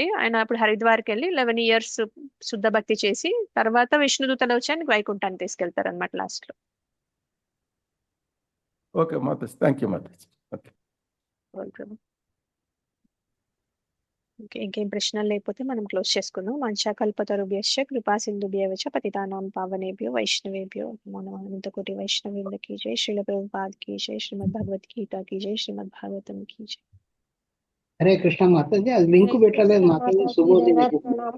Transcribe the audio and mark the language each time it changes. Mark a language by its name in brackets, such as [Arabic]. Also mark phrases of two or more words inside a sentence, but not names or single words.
[Telugu] ఆయన అప్పుడు హరిద్వార్కి వెళ్ళి 11 years శుద్ధ భక్తి చేసి తర్వాత విష్ణుదూతలు వచ్చి ఆయనకి వైకుంఠాన్ని తీసుకెళ్తారు అనమాట లాస్ట్ లో. ఓకే మాతాజీ, [English] thank you [Telugu] మాతాజీ. ఓకే, ఇంకేం ప్రశ్నలు లేకపోతే మనం క్లోజ్ చేసుకుందాం. [Sanskrit] మంచాకల్పతరుభ్యశ్చ కృపా సింధుభ్యవచ పతితానాం పావనేభ్యో వైష్ణవేభ్యో నమో నమః. [Hindi] अनंतकोटि वैष्णवेंद्र की जय, श्रील प्रभुपाद की जय, श्रीमद् भगवद्गीता की जय, श्रीमद् भागवतम् की जय. [Telugu] హరే కృష్ణ మాతాజీ, అది లింక్ పెట్టలేదు మాతాజీ. శుభోదయం.